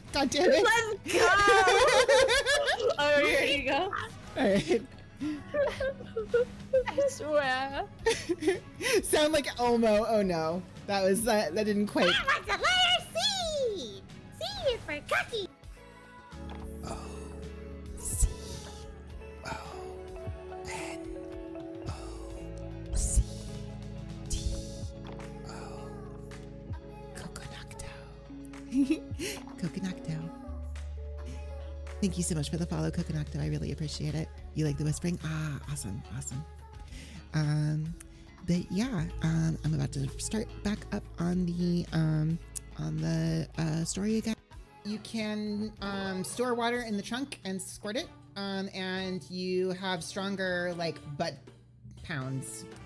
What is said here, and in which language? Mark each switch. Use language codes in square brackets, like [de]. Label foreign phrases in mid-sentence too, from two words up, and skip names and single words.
[en] God damn it. Let's go. Oh, here you go. All right. I swear. Sound like Elmo. Oh no, that was that didn't quite. I want the letter C. C is for cookie. O C O N O C T O Coconocto. Coconocto. Thank you so much for the follow, Coconocto. I really appreciate it. You like the whispering? Ah, awesome, awesome. But yeah, I'm about to start back up on the story again. You can store water in the trunk and squirt it, and you have stronger like butt pounds.